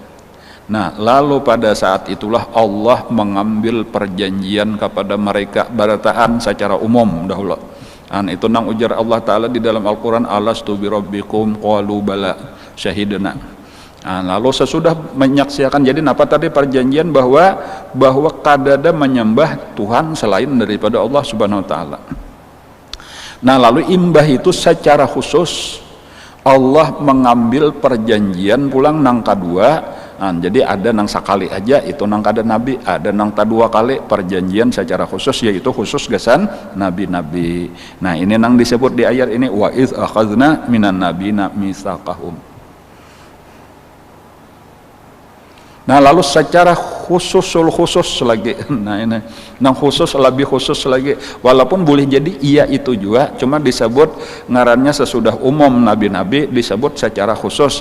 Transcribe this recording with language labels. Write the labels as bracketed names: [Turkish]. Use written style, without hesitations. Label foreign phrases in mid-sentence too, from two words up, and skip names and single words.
[Banjar] Nah, lalu pada saat itulah Allah mengambil perjanjian kepada mereka barataan secara umum dahulu. Itu nang ujar Allah Ta'ala di dalam Al-Quran, [Arabic] ألست بربكم قالوا بلى شهدنا. [Banjar] Lalu sesudah menyaksikan, jadi apa tadi perjanjian bahwa kadada menyembah Tuhan selain daripada Allah [Arabic] سبحانه وتعالى. [Banjar] Nah, lalu imbah itu secara khusus Allah mengambil perjanjian pulang nang kedua. Jadi ada nang sekali aja itu nang kada nabi, ada nang dua kali perjanjian secara khusus, yaitu khusus gasan nabi-nabi. Nah, ini nang disebut di ayat ini [Arabic] وإذ أخذنا من النبيين ميثاقهم. [Banjar] Nah, lalu secara khusus lagi, nah ini nang khusus lebih khusus lagi, walaupun boleh jadi iya itu juga, cuma disebut ngarannya sesudah umum nabi-nabi disebut secara khusus.